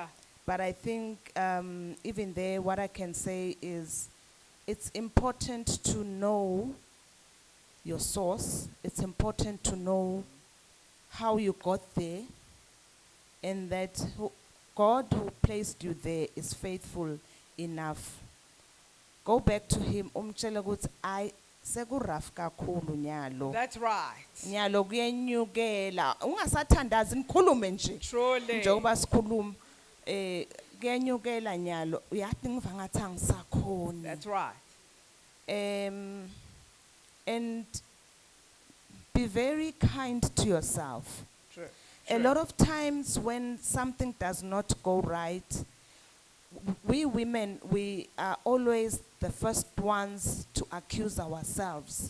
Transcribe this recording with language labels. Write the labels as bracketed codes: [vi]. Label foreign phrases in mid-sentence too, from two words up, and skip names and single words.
[en] But I think even there, what I can say is it's important to know your source. It's important to know how you got there, and that God who placed you there is faithful enough. Go back to him. [ss] Umtshele ukuthi I sekuraf kakhulu nyalo. [en] That's right. [ss] Nyalo kuyenyukela. Ungasathandazi nikhulume nje. [en] Truly. [ss] Njengoba sikhuluma kuyenyukela nyalo. Uyathi ngiva ngathi angisakhoni. [en] That's right. And be very kind to yourself. True. A lot of times when something does not go right, we women, we are always the first ones to accuse ourselves.